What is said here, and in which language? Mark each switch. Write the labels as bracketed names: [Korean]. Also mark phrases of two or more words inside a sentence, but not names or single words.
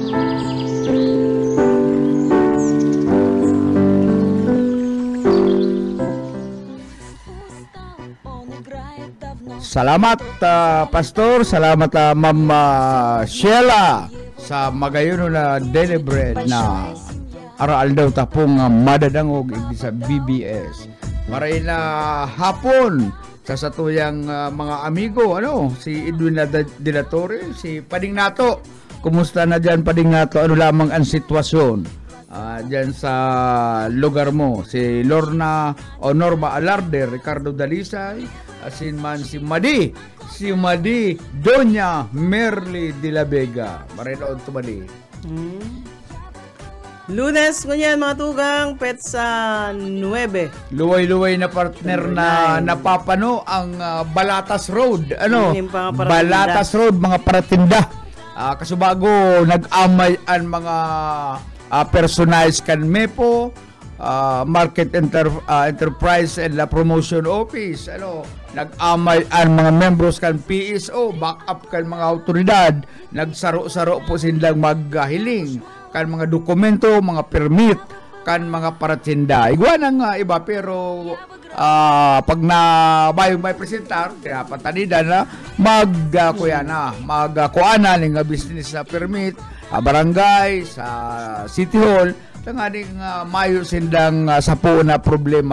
[Bikol] Salamat, Pastor. Salamat, Ma'am Sheila, sa magayon na Daily Bread na aral daw tapong madadangog sa BBS. Maray na hapon sa satuyang mga amigo, si Edwin De La Torre, si Pading Nato. Kumusta na dyan, Pading Nato? Ano lamang ang sitwasyon dyan sa lugar mo? Si Lorna o Norma Alarde, Ricardo Dalisay, asin man si Madi Doña Merly de la Vega. Maray na to Madi. Lunes, ngunyan mga tugang, petsa 9. Luway-luway na partner na napapano ang Balatas Road. Balatas Road, mga paratinda. Kasubago, nag-amay ang mga personalized kan MEPO, Market Enterprise and Promotion Office. Nag-amay ang mga members kan PSO, back-up kan mga autoridad. Nagsaro-saro po silang maghiling kan mga dokumento, mga permit, kan mga paratinda. Igwa ng iba, pero pag nabayong may presentar, pinapatanida na magkuana ng business na permit, barangay, sa City Hall, tanganing mayo sindang sapo na problema.